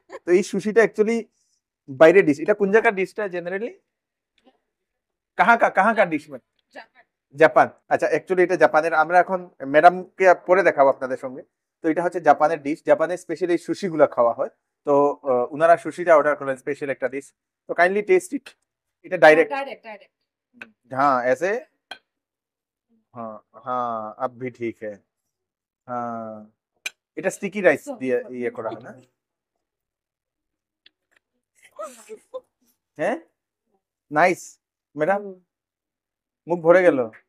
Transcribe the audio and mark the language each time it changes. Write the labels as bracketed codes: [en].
[bn] তো এই সুশিটা অ্যাকচুয়ালি বাইরে ডিশ, এটা কোন জায়গার ডিশটা জেনারেলি? [hi] কাহা কা ডিশ? [bn] জাপান। আচ্ছা, অ্যাকচুয়ালি এটা জাপানের। আমরা এখন ম্যাডামকে পরে দেখাবো আপনাদের সঙ্গে। তো এটা হচ্ছে জাপানের ডিশ, জাপানের স্পেশাল এই সুশি গুলা খাওয়া হয়। তো উনারা সুশিটা অর্ডার করলেন, স্পেশাল একটা ডিশ। তো [en] Kindly taste it. [bn] এটা ডাইরেক্ট। [hi] हाँ ऐसे, हाँ हाँ अब भी ठीक है। [bn] हाँ, এটা স্টিকি রাইস দিয়ে ইয়ে করা হয় না? হ্যাঁ, নাইস ম্যাডাম, মুখ ভরে গেল।